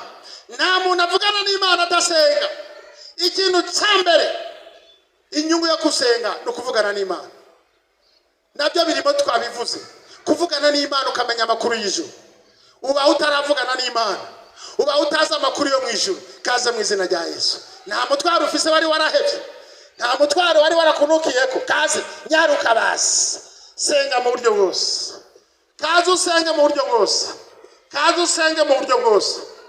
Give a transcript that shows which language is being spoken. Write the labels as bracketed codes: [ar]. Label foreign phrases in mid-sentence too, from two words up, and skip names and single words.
[rw] Nta muntu avugana n'Imana adasenga. Ikintu cyambere inyungu yo gusenga no kuvugana n'Imana, nabyo birimo twabivuze. Kuvugana n'Imana ukamenya amakuru y'ijuru. [rn] Uba utaravugana n'Imana, uba utazi amakuru yo mu ijuru, kaze mu izina rya Yesu. Nta mutwaro ufise wari warahevye, nta mutwaro wari warakunukiyeko, kaze nyaruka basi. Senga mu buryo bwose, kaze usenge mu buryo bwose, kaze usenge mu buryo bwose.